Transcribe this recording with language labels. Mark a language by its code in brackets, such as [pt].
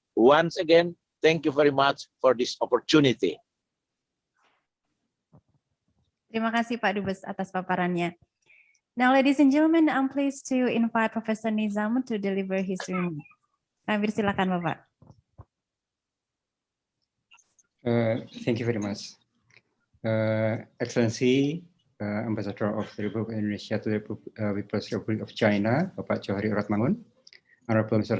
[en] Once again, thank you very much for this opportunity. [id] Terima kasih Pak Dubes atas paparannya. [en] Now, ladies and gentlemen, I'm pleased to invite Professor Nizam to deliver his remarks. [id] Kami silakan Bapak. [en] Thank you very much. Excellency, Ambassador of the Republic of Indonesia to the People's Republic of China, Bapak Johari Oratmangun, Honorable Mr.